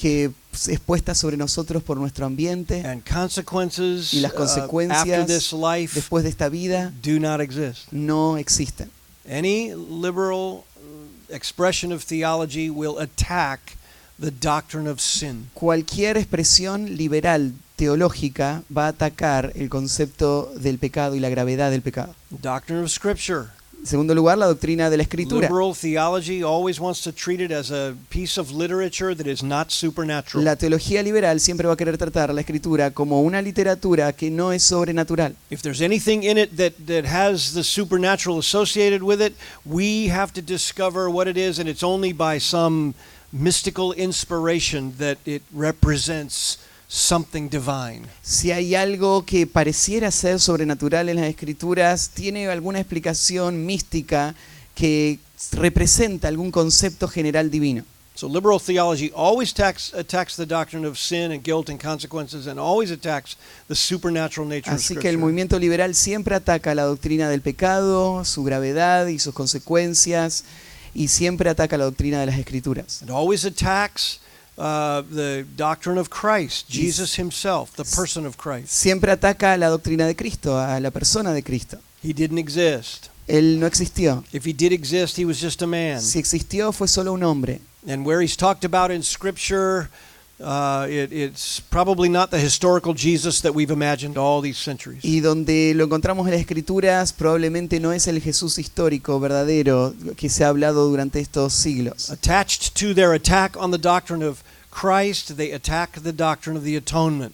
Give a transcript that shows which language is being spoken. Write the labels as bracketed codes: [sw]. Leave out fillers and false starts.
[es] que es puesta sobre nosotros por nuestro ambiente, [en] And consequences [es] y las [en] after [es] consecuencias [en] this life [es] después de esta vida [en] do not exist. [es] no existen. [en] Any liberal expression of theology will attack the doctrine of sin. [es] Cualquier expresión liberal teológica va a atacar el concepto del pecado y la gravedad del pecado. [en] Doctrine of Scripture [es] En segundo lugar, la doctrina de la Escritura. [en] Liberal theology always wants to treat it as a piece of literature that is not supernatural. [es] La teología liberal siempre va a querer tratar la Escritura como una literatura que no es sobrenatural. [en] If there's anything in it that has the supernatural associated with it, we have to discover what it is, and it's only by some mystical inspiration that it represents something divine. [es] Si hay algo que pareciera ser sobrenatural en las Escrituras, tiene alguna explicación mística que representa algún concepto general divino. [en] So liberal theology always attacks the doctrine of sin and guilt and consequences, and always attacks the supernatural nature of [es] Así que el [en] Scripture. [es] movimiento liberal siempre ataca la doctrina del pecado, su gravedad y sus consecuencias, y siempre ataca la doctrina de las Escrituras. [en] It always attacks the doctrine of Christ, Jesus himself, the person of Christ. [es] Siempre ataca a la doctrina de Cristo, a la persona de Cristo. [en] He didn't exist. [es] Él no existió. [en] If he did exist, he was just a man. [es] Si existió, fue solo un hombre. [en] And where he's talked about in Scripture, it's probably not the historical Jesus that we've imagined all these centuries. [es] Y donde lo encontramos en las Escrituras, probablemente no es el Jesús histórico, verdadero, que se ha hablado durante estos siglos. [en] Attached to their attack on the doctrine of Christ, they attack the doctrine of the atonement